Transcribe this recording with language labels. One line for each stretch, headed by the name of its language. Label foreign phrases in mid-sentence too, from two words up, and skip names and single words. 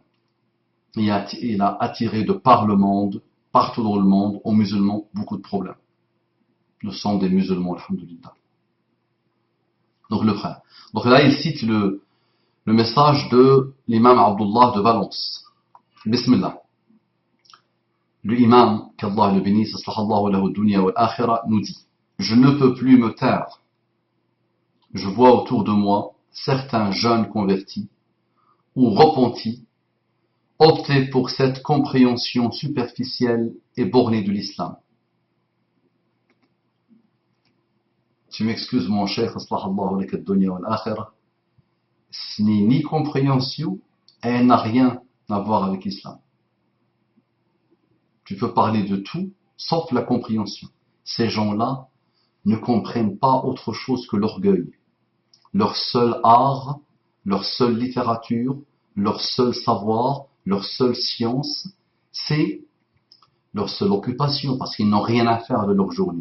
French: Il a attiré de par le monde, partout dans le monde, aux musulmans, beaucoup de problèmes. Nous sommes des musulmans, alhamdoulilah. Donc le frère. Donc là, il cite le message de l'imam Abdullah de Valence. Bismillah. Le imam, qu'Allah le bénisse,
Arabic: أصلح الله له الدنيا والآخرة,
French: nous dit, je ne peux plus me taire. Je vois autour de moi certains jeunes convertis ou repentis opter pour cette compréhension superficielle et bornée de l'islam. Tu m'excuses mon cher,
Arabic: أصلح الله لك الدنيا والآخرة,
French: ce n'est ni compréhension et elle n'a rien à voir avec l'islam. Tu peux parler de tout, sauf la compréhension. Ces gens-là ne comprennent pas autre chose que l'orgueil. Leur seul art, leur seule littérature, leur seul savoir, leur seule science, c'est leur seule occupation, parce qu'ils n'ont rien à faire de leur journée.